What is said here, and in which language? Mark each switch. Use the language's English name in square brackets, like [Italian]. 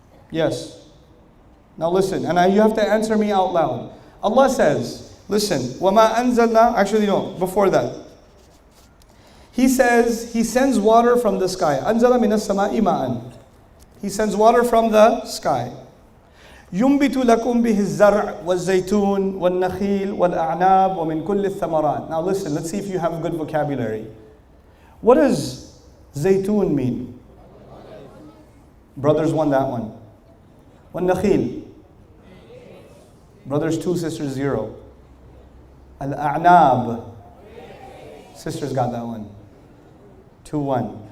[English] Yes. Now listen. And you have to answer me out loud. Allah says, listen. [Arabic] وَمَا أَنزَلْنَا. [English] Actually, no. Before that. He says, He sends water from the sky. [Arabic] أَنزَلَ مِنَ السَّمَاءِ مَاءً. [English] He sends water from the sky. [Arabic] ينبت لكم به الزرع والزيتون والنخيل والأعناب ومن كل الثمرات. [English] Now listen, let's see if you have good vocabulary. What does zaytun mean? Brothers won that one. والنخيل. Brothers 2, sisters 0. Al-a'nab. Sisters got that one. 2-1.